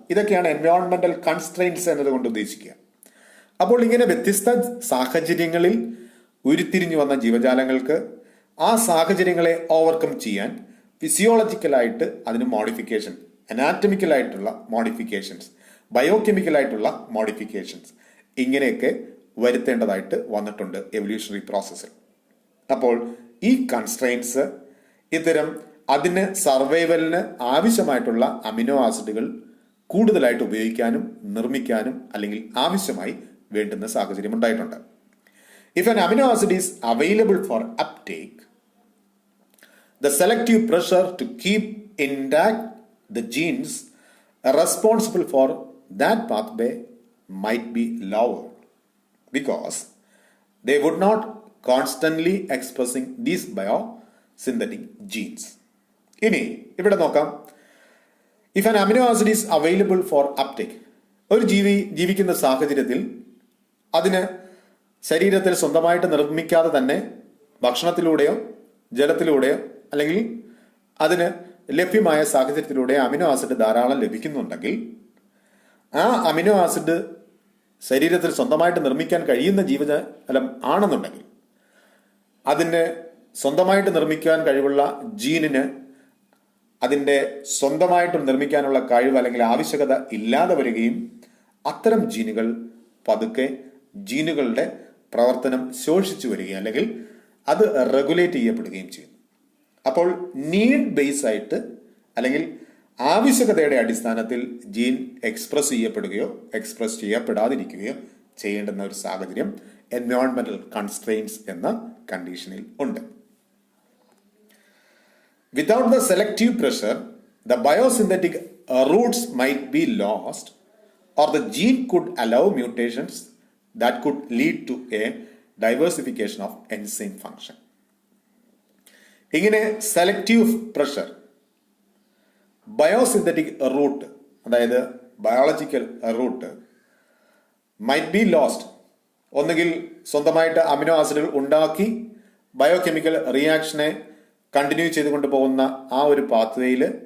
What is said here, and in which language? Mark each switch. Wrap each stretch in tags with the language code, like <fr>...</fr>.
<ml>ഇതൊക്കെയാണ് എൻവയോൺമെന്റൽ കൺസ്ട്രെയിൻസ് എന്നതുകൊണ്ട് ഉദ്ദേശിക്കുക. അപ്പോൾ ഇങ്ങനെ വ്യത്യസ്ത സാഹചര്യങ്ങളിൽ ഉരുത്തിരിഞ്ഞു വന്ന ജീവജാലങ്ങൾക്ക് ആ സാഹചര്യങ്ങളെ ഓവർകം ചെയ്യാൻ ഫിസിയോളജിക്കലായിട്ട് അതിന് മോഡിഫിക്കേഷൻ, അനാറ്റമിക്കലായിട്ടുള്ള മോഡിഫിക്കേഷൻസ്, ബയോകെമിക്കലായിട്ടുള്ള മോഡിഫിക്കേഷൻസ് ഇങ്ങനെയൊക്കെ വരുത്തേണ്ടതായിട്ട് വന്നിട്ടുണ്ട് എവല്യൂഷണറി പ്രോസസ്സിൽ. അപ്പോൾ ഈ കൺസ്ട്രെയിൻസ് ഇത്തരം അതിന് സർവൈവലിന് ആവശ്യമായിട്ടുള്ള അമിനോ ആസിഡുകൾ കൂടുതലായിട്ട് ഉപയോഗിക്കാനും നിർമ്മിക്കാനും അല്ലെങ്കിൽ ആവശ്യമായി വേണ്ടുന്ന സാഹചര്യം ഉണ്ടായിട്ടുണ്ട്.</ml> <en>If an amino acid is available for uptake, the selective pressure to keep intact the genes responsible for that pathway might be lower because they would not constantly expressing these biosynthetic genes.</en> <ml>ഇനി ഇവിടെ നോക്കാം.</ml> <en>if an amino acid is available for uptake,</en> <ml>ഒരു ജീവിക്കുന്ന സാഹചര്യത്തിൽ അതിന് ശരീരത്തിൽ സ്വന്തമായിട്ട് നിർമ്മിക്കാതെ തന്നെ ഭക്ഷണത്തിലൂടെയോ ജലത്തിലൂടെയോ അല്ലെങ്കിൽ അതിന് ലഭ്യമായ സാഹചര്യത്തിലൂടെ അമിനോ ആസിഡ് ധാരാളം ലഭിക്കുന്നുണ്ടെങ്കിൽ ആ അമിനോ ആസിഡ് ശരീരത്തിൽ സ്വന്തമായിട്ട് നിർമ്മിക്കാൻ കഴിയുന്ന ജീവജാലം ആണെന്നുണ്ടെങ്കിൽ അതിന് സ്വന്തമായിട്ട് നിർമ്മിക്കാൻ കഴിവുള്ള ജീനിന് അതിൻ്റെ സ്വന്തമായിട്ട് നിർമ്മിക്കാനുള്ള കഴിവ് അല്ലെങ്കിൽ ആവശ്യകത ഇല്ലാതെ വരികയും അത്തരം ജീനുകൾ പതുക്കെ ജീനുകളുടെ പ്രവർത്തനം ശോഷിച്ചു വരികയും അല്ലെങ്കിൽ അത് റെഗുലേറ്റ് ചെയ്യപ്പെടുകയും ചെയ്യുന്നു. അപ്പോൾ നീഡ് ബേസ് ആയിട്ട് അല്ലെങ്കിൽ ആവശ്യകതയുടെ അടിസ്ഥാനത്തിൽ ജീൻ എക്സ്പ്രസ് ചെയ്യപ്പെടുകയോ എക്സ്പ്രസ് ചെയ്യപ്പെടാതിരിക്കുകയോ ചെയ്യേണ്ടുന്ന ഒരു സാഹചര്യം എൻവയോൺമെന്റൽ കൺസ്ട്രെയിൻസ് എന്ന കണ്ടീഷനിൽ ഉണ്ട്.</ml> <en>Without the selective pressure, the biosynthetic roots might be lost or the gene could allow mutations that could lead to a diversification of enzyme function.</en> <ml>ഇങ്ങനെ സെലക്റ്റീവ് പ്രഷർ ബയോസിന്തറ്റിക് റൂട്ട് അതായത് biological root</ml> <en>might be lost,</en> <ml>ഒന്നുകിൽ സ്വന്തമായിട്ട് amino ആസിഡുകൾ ഉണ്ടാക്കി biochemical റിയാക്ഷനെ continue ചെയ്തുകൊണ്ട് പോകുന്ന ആ ഒരു പാത്വേയിൽ</ml>